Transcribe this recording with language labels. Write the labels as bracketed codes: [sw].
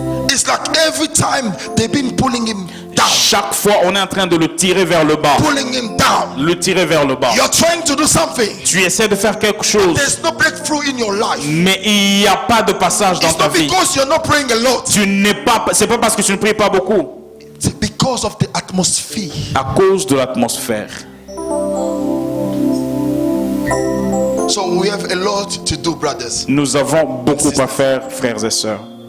[en] It's like every time they've been pulling him down, [fr] Chaque fois, on est en train de le tirer vers le bas. [en] pulling him down. [fr] Le tirer vers le bas. [en] You're trying to do something. [fr] Tu essaies de faire quelque chose, [en] There's no breakthrough in your life. [fr] mais il n'y a pas de passage dans [en] It's [fr] ta [en] not [fr] vie. [en] because you're not praying a lot. [fr] C'est pas parce que tu ne pries pas beaucoup. [en] It's because because of the atmosphere. [fr] à cause de l'atmosphère. [en] So we have a lot to do, brothers. [fr] Nous avons beaucoup à faire, frères et sœurs.